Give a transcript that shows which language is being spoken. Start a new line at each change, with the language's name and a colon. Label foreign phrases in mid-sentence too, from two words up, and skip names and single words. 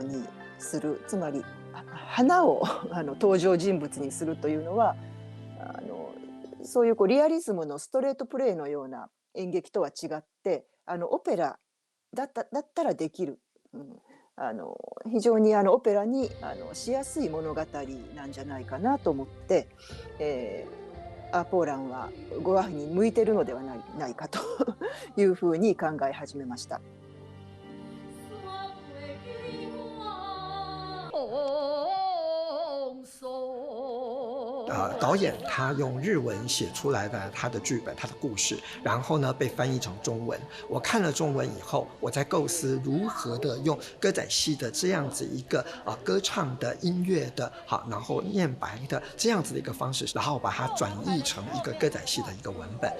Japanese: にする、つまり花を登場人物にするというのはそういうリアリズムのストレートプレイのような演劇とは違ってオペラだったらできる、非常にオペラにしやすい物語なんじゃないかなと思って、アポーランは語話碑に向いてるのではないかというふうに考え始めました。
Chinese: 导演他用日文写出来的他的剧本、他的故事，然后呢被翻译成中文。我看了中文以后，我在构思如何的用歌仔戏的这样子一个歌唱的音乐的然后念白的这样子的一个方式，然后把它转译成一个歌仔戏的一个文本。